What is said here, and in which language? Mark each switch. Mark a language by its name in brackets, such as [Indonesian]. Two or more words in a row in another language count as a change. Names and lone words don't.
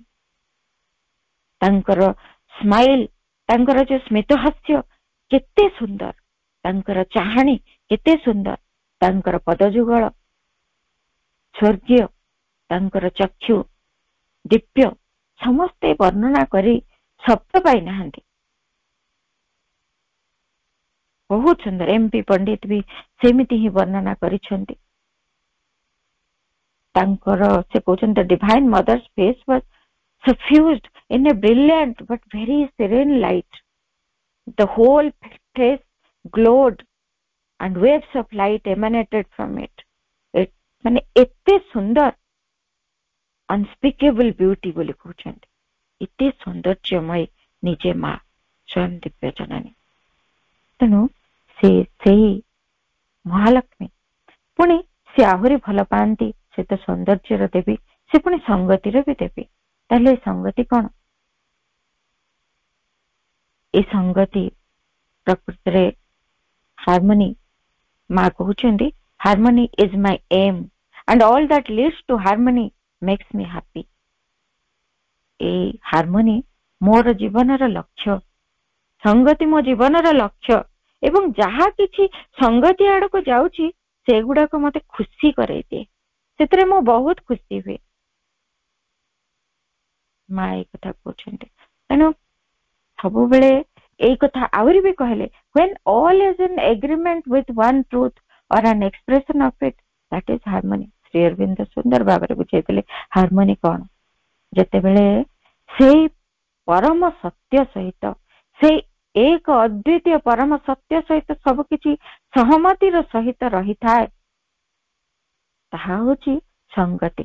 [Odia] ତାଙ୍କର ସ୍ମାଇଲ, ତାଙ୍କର ଯୋଉ ସ୍ମିତ ହାସ୍ୟ କେତେ ସୁନ୍ଦର, ତାଙ୍କର ଚାହାଣୀ କେତେ ସୁନ୍ଦର, ତାଙ୍କର ପଦଯୁଗଳ ସ୍ୱର୍ଗୀୟ, ତାଙ୍କର ଚକ୍ଷୁ ଦିବ୍ୟ, ସମସ୍ତେ ବର୍ଣ୍ଣନା କରି ଶବ୍ଦ ପାଇନାହାନ୍ତି। ବହୁତ ସୁନ୍ଦର। MP ପଣ୍ଡିତ ବି ସେମିତି ହିଁ ବର୍ଣ୍ଣନା କରିଛନ୍ତି। ତାଙ୍କର ସେ କହୁଛନ୍ତି, [English] Divine Mother's face was suffused in a brilliant but very serene light. The whole face glowed and waves of light emanated from it. [Odia] ମାନେ ଏତେ ସୁନ୍ଦର, [English] unspeakable beauty [Odia] ବୋଲି କହୁଛନ୍ତି। ଏତେ ସୌନ୍ଦର୍ଯ୍ୟମୟ ନିଜେ ମା ସ୍ୱୟଂ ଦିବ୍ୟ ଜନନୀ। ତେଣୁ ସେଇ ମହାଲକ୍ଷ୍ମୀ ପୁଣି ସେ ଆହୁରି ଭଲ ପାଆନ୍ତି, ସେ ତ ସୌନ୍ଦର୍ଯ୍ୟର ଦେବୀ, ସେ ପୁଣି ସଂଗତିର ବି ଦେବୀ। ତାହେଲେ ଏ ସଂଗତି କଣ? ଏ ସଂଗତି ପ୍ରକୃତରେ ହାର୍ମୋନି। ମା କହୁଛନ୍ତି [English] harmony is my aim and all that leads to harmony makes me happy। [Odia] এই ହାର୍ମୋନି ମୋର ଜୀବନର ଲକ୍ଷ୍ୟ, ସଂଗତି ମୋ ଜୀବନର ଲକ୍ଷ୍ୟ, ଏବଂ ଯାହା କିଛି ସଂଗତି ଆଡକୁ ଯାଉଛି ସେଗୁଡାକ ମତେ ଖୁସି କରେଇ ଦିଏ, ସେଥିରେ ମୁଁ ବହୁତ ଖୁସି ହୁଏ। ମା ଏଇ କଥା କହୁଛନ୍ତି। ତେଣୁ ସବୁବେଳେ ଏଇ କଥା ଆହୁରି ବି କହିଲେ, [English] when all is in agreement with one truth or an expression of it, that is harmony। [Odia] ଶ୍ରୀ ଅରବିନ୍ଦ ସୁନ୍ଦର ଭାବରେ ବୁଝେଇଥିଲେ ହାର୍ମୋନି କଣ। ଯେତେବେଳେ ସେଇ ପରମ ସତ୍ୟ ସହିତ, ସେଇ ଏକ ଅଦ୍ୱିତୀୟ ପରମ ସତ୍ୟ ସହିତ ସବୁ କିଛି ସହମତିର ସହିତ ରହିଥାଏ, ତାହା ହଉଛି ସଂଗତି।